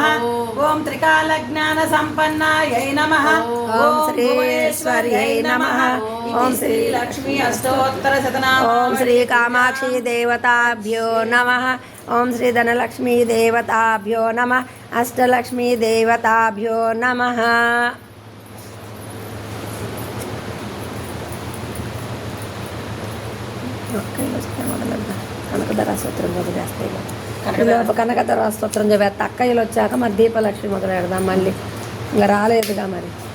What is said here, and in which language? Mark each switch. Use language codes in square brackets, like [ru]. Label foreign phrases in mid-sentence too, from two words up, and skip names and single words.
[sa] ओम त्रिकालज्ञान संपन्नायै नमः। ओम श्रीश्वर्यै नमः। ओम श्री लक्ष्मी अष्टोत्तर शतनाम। ओम श्री कामाक्षी देवताभ्यो नमः। ओम श्री धनलक्ष्मी देवताभ्यो नमः। अष्टलक्ष्मी देवताभ्यो नमः। [te] కనకధర స్తోత్రం చదివేస్తే కనకధర స్తోత్రం చదివేస్తే అక్కయ్యలు వచ్చాక మరి దీపలక్ష్మి మొదలు పెడదాం. మళ్ళీ ఇంకా రాలేదుగా మరి.